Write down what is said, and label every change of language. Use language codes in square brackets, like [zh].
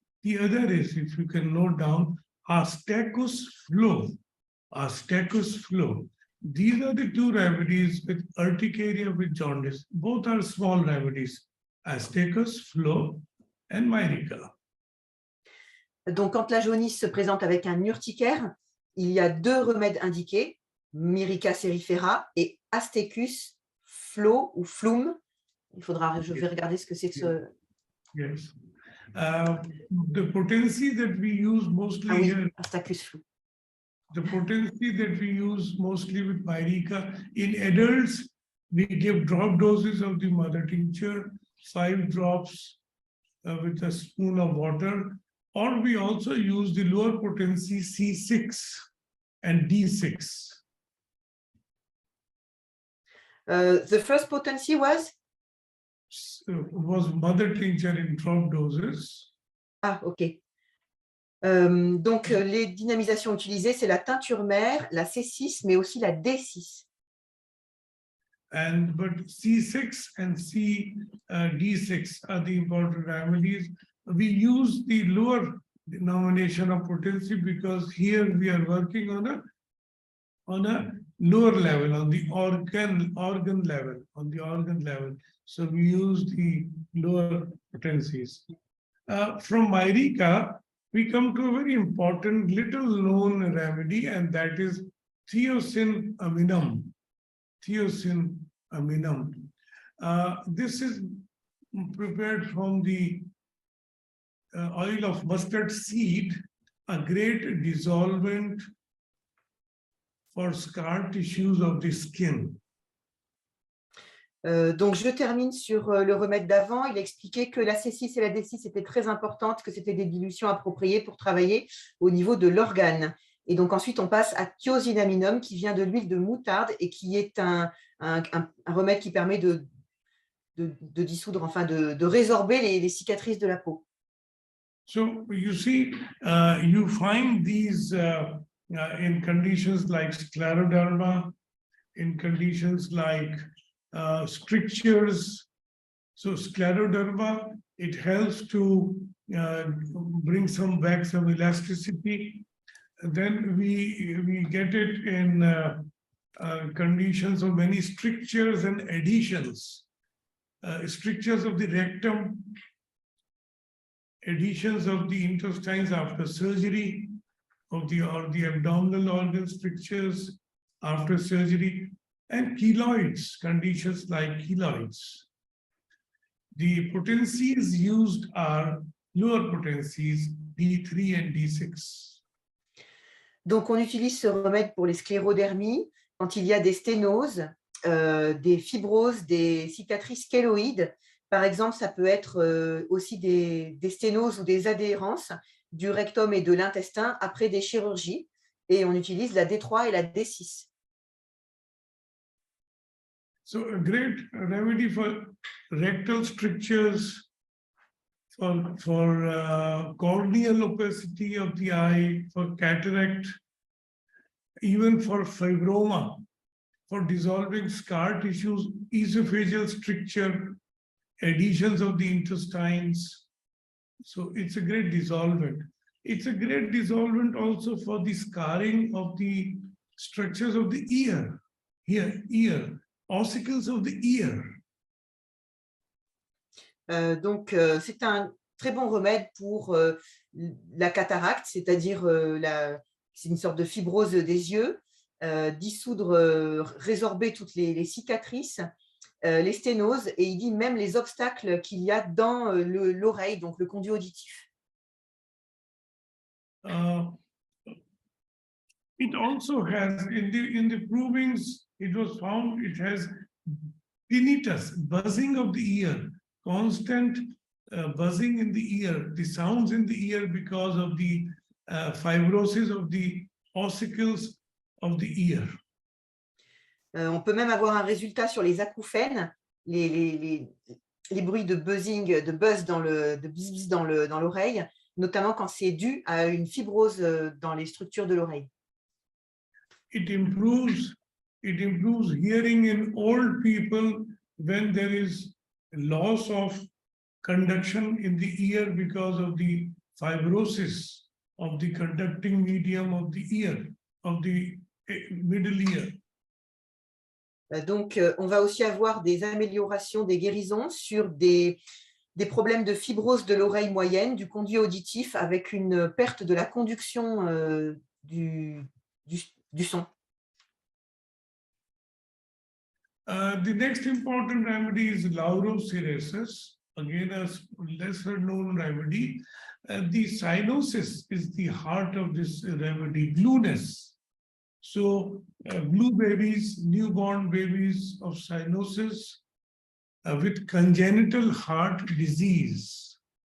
[en] The other is, if you can note down, Astacus flow. Astacus flow. These are the two remedies with urticaria with jaundice. Both are small remedies, Astacus flow and myrica. [fr] Donc, quand la jaunisse se présente avec un urticaire, il y a deux remèdes indiqués, Myrica cerifera et Astacus flow ou flum. Je vais regarder ce que c'est que ce... [en] Yes. The potency that we use mostly [fr] Ah oui, [en] here, Astacus flum. the potency that we use mostly with myrica, in adults, we give drop doses of the mother tincture, 5 drops with a spoon of water, or we also use the lower potency C6 and D6. The first potency was? Was mother tincture in drop doses. Ah, ok. [fr] Donc, les dynamisations utilisées, c'est la teinture mère, la C6, mais aussi la D6. [en] But C6 and D6 are the important remedies. We use the lower denomination of potency because here we are working on a lower level, on the organ level. So we use the lower potencies. From myrica, we come to a very important little known remedy, and that is thiocin aminum. Thiocin aminum. This is prepared from the oil of mustard seed, a great dissolvent for scar tissues of the skin. [fr] Donc, je termine sur le remède d'avant. Il expliquait que la C6 et la D6 étaient très importantes, que c'était des dilutions appropriées pour travailler au niveau de l'organe. Et donc, ensuite, on passe à thiocinaminum, qui vient de l'huile de moutarde et qui est un remède qui permet de dissoudre, enfin, de résorber les cicatrices de la peau. [en] So, you see, you find these in conditions like scleroderma, in conditions like strictures. So scleroderma, it helps to bring back some elasticity. Then we get it in conditions of many strictures and adhesions. Strictures of the rectum, adhesions of the intestines after surgery, or the abdominal organ strictures after surgery, and keloids, conditions like keloids. The potencies used are lower potencies, D3 and D6. [fr] Donc, on utilise ce remède pour les sclérodermies quand il y a des sténoses, des fibroses, des cicatrices kéloïdes. Par exemple, ça peut être aussi des sténoses ou des adhérences du rectum et de l'intestin après des chirurgies. Et on utilise la D3 et la D6. [en] So a great remedy for rectal strictures, for corneal opacity of the eye, for cataract, even for fibroma, for dissolving scar tissues, esophageal stricture, adhesions of the intestines. So it's a great dissolvent. It's a great dissolvent also for the scarring of the structures of the ear, ear, ossicles of the ear. [fr] Donc, c'est un très bon remède pour la cataracte, c'est-à-dire c'est une sorte de fibrose des yeux, dissoudre, résorber toutes les cicatrices, les sténoses, et il dit même les obstacles qu'il y a dans l'oreille, donc le conduit auditif. [en] It also has, in the provings, it was found it has tinnitus, buzzing of the ear, constant buzzing in the ear, the sounds in the ear because of the fibrosis of the ossicles of the ear. [fr] On peut même avoir un résultat sur les acouphènes, les bruits de buzzing, de buzz dans l'oreille, notamment quand c'est dû à une fibrose dans les structures de l'oreille. [en] It improves hearing in old people when there is loss of conduction in the ear because of the fibrosis of the conducting medium of the ear, of the middle ear. [fr] Donc, on va aussi avoir des améliorations, des guérisons sur des problèmes de fibrose de l'oreille moyenne, du conduit auditif, avec une perte de la conduction du son. [en] The next important remedy is laurocerasus, again a lesser known remedy. The cyanosis is the heart of this remedy, blueness. So blue babies, newborn babies of cyanosis with congenital heart disease.